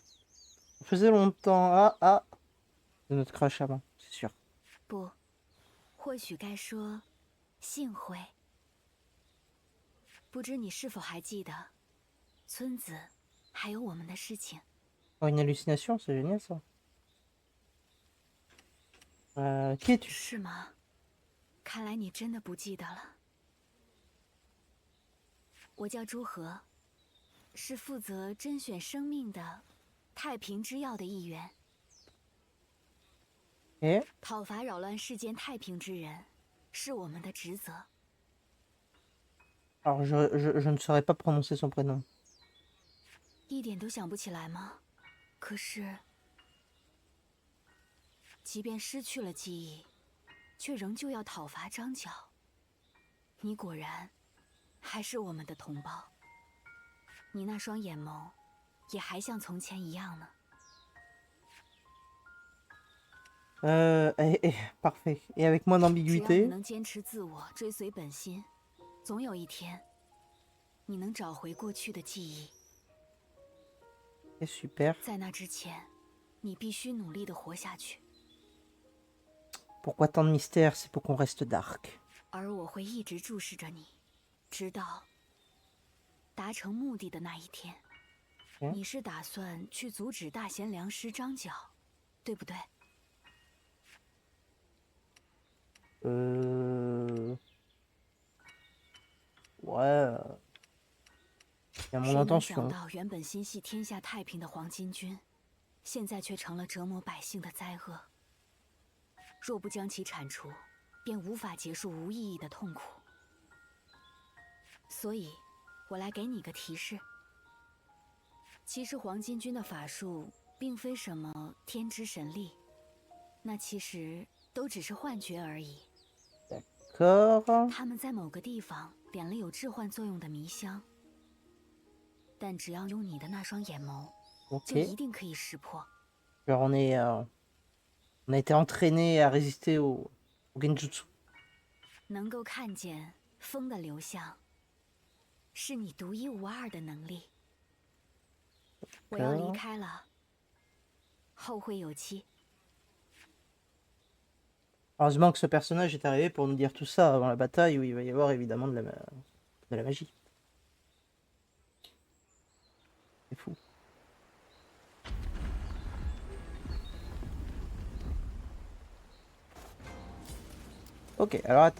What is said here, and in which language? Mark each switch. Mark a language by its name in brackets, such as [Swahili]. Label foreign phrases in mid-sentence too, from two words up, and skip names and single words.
[French] Ça faisait longtemps. Ah, c'est notre crash avant, c'est sûr. [Chinese] 不， 或许该说，幸会。不知你是否还记得，村子还有我们的事情？ [French] Oh, une hallucination, c'est génial ça. Qui es-tu? [Chinese] 是吗？看来你真的不记得了。我叫朱和，是负责甄选生命的太平之药的一员。 [French] Et [Chinese] 讨伐扰乱世间太平之人，是我们的职责。 [French] alors je ne saurais pas prononcer son prénom. [Chinese] 一点都想不起来吗？可是，即便失去了记忆，却仍旧要讨伐张角。你果然还是我们的同胞。你那双眼眸，也还像从前一样呢。 [French] Parfait. Et avec moins [Chinese] 只要你 [French] d'ambiguïté. [Chinese] 能坚持自我，追随本心，总有一天，你能找回过去的记忆。 [French] Et super. [Chinese] 在那之前，你必须努力地活下去。 [French] Pourquoi tant de mystère? C'est pour qu'on reste dark. [Chinese] 而我会一直注视着你，直到达成目的的那一天。你是打算去阻止大贤良师张角，对不对？ [French] Ouais. Il y a mon [Chinese] 谁能 [French] intention. [Chinese] 想到，原本心系天下太平的黄巾军，现在却成了折磨百姓的灾厄。若不将其铲除，便无法结束无意义的痛苦。所以，我来给你个提示。其实黄巾军的法术并非什么天之神力，那其实都只是幻觉而已。 [French] D'accord. [Chinese] 他们在某个地方点了有致幻作用的迷香，但只要用你的那双眼眸，就 [French] Ok. [Chinese] 一定可以识破。 [French] Genre on a été entraîné à résister au genjutsu. [Chinese] 能够看见风的流向，是你独一无二的能力。我要离开了，后会有期。 [French] Heureusement que ce personnage est arrivé pour nous dire tout ça avant la bataille où il va y avoir évidemment de la magie. C'est fou. Ok, alors attends.